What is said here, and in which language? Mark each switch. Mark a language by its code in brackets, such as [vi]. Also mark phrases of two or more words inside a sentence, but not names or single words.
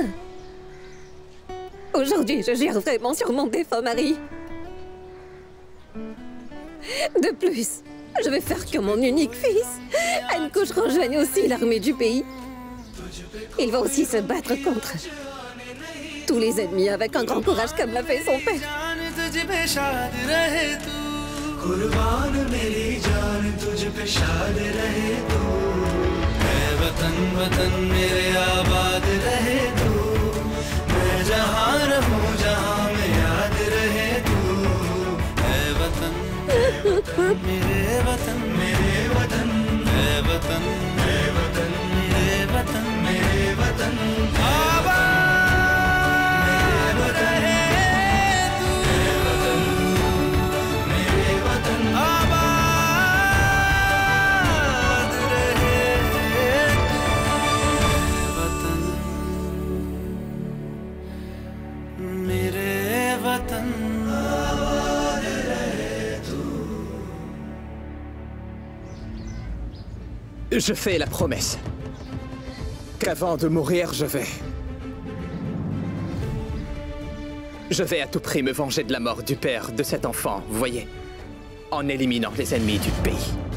[fr] Aujourd'hui, je gère vraiment sur mon défunt mari. De plus, je vais faire que mon unique fils, Ankush, rejoigne aussi l'armée du pays. Il va aussi se battre contre tous les ennemis avec un grand courage comme l'a fait son père. [hi] वतन वतन मेरे आबाद रहे तू मैं जहाँ रहूँ जहाँ में याद रहे तू है वतन मेरे वतन मेरे वतन है वतन है वतन मेरे वतन मेरे वतन आबाद रहे तू है वतन मेरे वतन आबाद रहे [fr] Je fais la promesse qu'avant de mourir, je vais à tout prix me venger de la mort du père de cet enfant, vous voyez, en éliminant les ennemis du pays.